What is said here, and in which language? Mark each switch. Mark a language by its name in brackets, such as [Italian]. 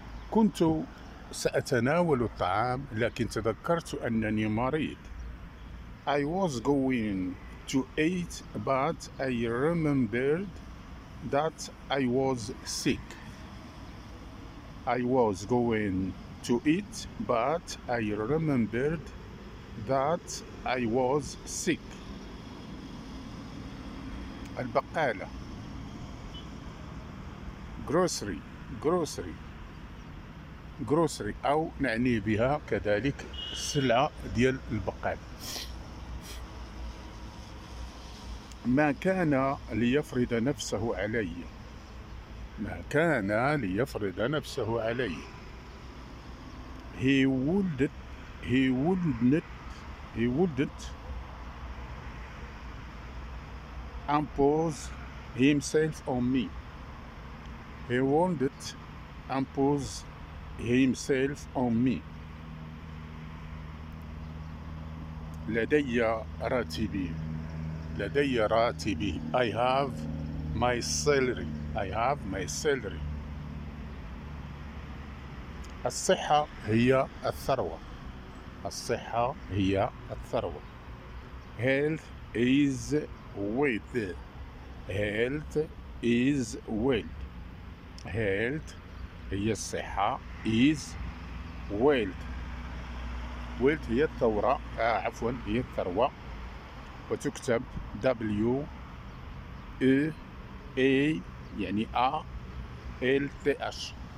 [Arabic] كنت سأتناول الطعام لكن تذكرت أنني مريض. [English] I was going to eat, but I remembered that I was sick. [Arabic] البقالة جروسري جروسري جروسري أو نعني بها كذلك السلعة ديال البقال. ما كان ليفرض نفسه علي، ما كان ليفرض نفسه علي. [English] He wouldn't impose himself on me. He wouldn't impose himself on me. [Arabic] لدي راتبي، لدي راتبي. [English] I have my salary. I have my salary. [Arabic] الصحة هي الثروة. الصحة هي الثروة. [English] Health is wealth. Health is wealth. [Arabic] Health هي الصحة. [English] Is wealth. [Arabic] Wealth هي الثروة. عفوا هي الثروة. وتكتب W E A يعني A L T H.